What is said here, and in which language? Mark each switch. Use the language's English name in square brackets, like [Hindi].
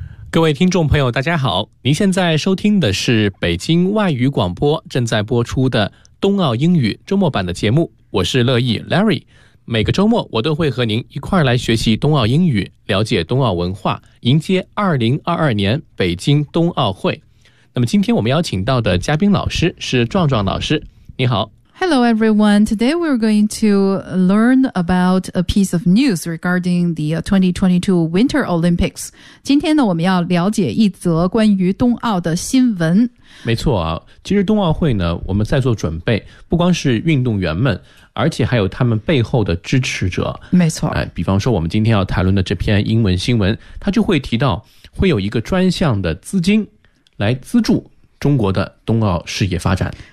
[Chinese] 各位听众朋友大家好，您现在收听的是北京外语广播正在播出的冬奥英语周末版的节目，我是乐意 Larry， 每个周末我都会和您一块来学习冬奥英语，了解冬奥文化，迎接2022年北京冬奥会。那么今天我们邀请到的嘉宾老师是壮壮老师，你好。 [English] Hello everyone, today we're going to learn about a piece of news regarding the 2022 Winter Olympics. [Chinese] 今天呢，我们要了解一则关于冬奥的新闻。没错啊，其实冬奥会呢，我们在做准备，不光是运动员们，而且还有他们背后的支持者。没错。比方说我们今天要谈论的这篇英文新闻，它就会提到会有一个专项的资金来资助中国的冬奥事业发展。